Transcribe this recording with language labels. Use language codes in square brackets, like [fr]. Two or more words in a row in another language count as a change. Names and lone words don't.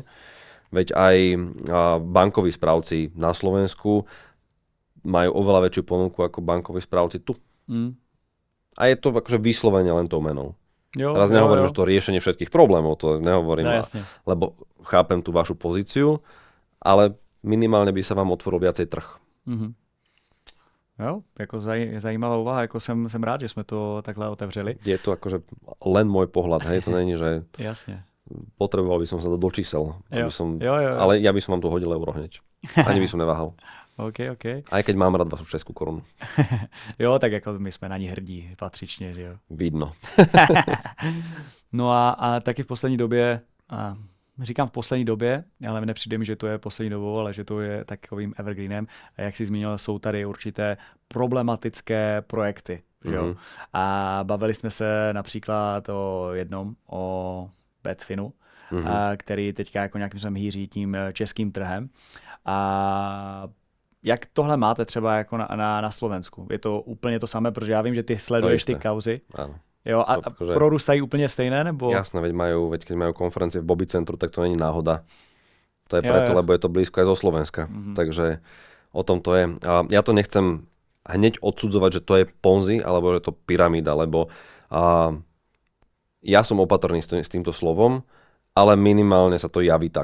[sk] Veď aj bankoví správci na Slovensku majú oveľa väčšiu ponuku ako bankoví správci tu. A je to akože vyslovene len tou menou. Teraz nehovorím, že to riešenie všetkých problémov, to nehovorím, lebo chápem tú vašu pozíciu, ale minimálne by sa vám otvoril viacej trh. [cs] Jo, jako zajímavá úvaha, jako jsem rád, že jsme to takhle otevřeli. [sk] Je to akože len môj pohľad, hej, to není, že Jasne. Potreboval by som sa dať do čísel, jo. Ale ja by som vám tu hodil euro hneď. Ani by som neváhal. OK. Aj keď mám rád vašu českú korunu. [cs] Jo, tak jako my jsme na ní hrdí patřičně, že jo. [sk] Vidno. [cs] No a taky v poslední době, říkám v poslední době, ale nepřijde mi, že to je poslední dobou, ale že to je takovým evergreenem. A jak jsi zmínil, jsou tady určité problematické projekty. Jo? A bavili jsme se například o jednom, o Betfinu, který teďka jako nějakým způsobem hýří tím českým trhem. A jak tohle máte třeba jako na Slovensku? Je to úplně to samé, protože já vím, že ty sleduješ ty kauzy. [sk] Áno. [cs] Jo, a prorůstají úplně stejné, nebo? [sk] Jasné, veď keď majú konferencie v Bobby centru, tak to není náhoda. To je preto, lebo je to blízko aj zo Slovenska. Takže o tom to je. A ja to nechcem hneď odsudzovať, že to je Ponzi, alebo že to pyramída, lebo ja som opatrný s týmto slovom, ale minimálne sa to javí tak.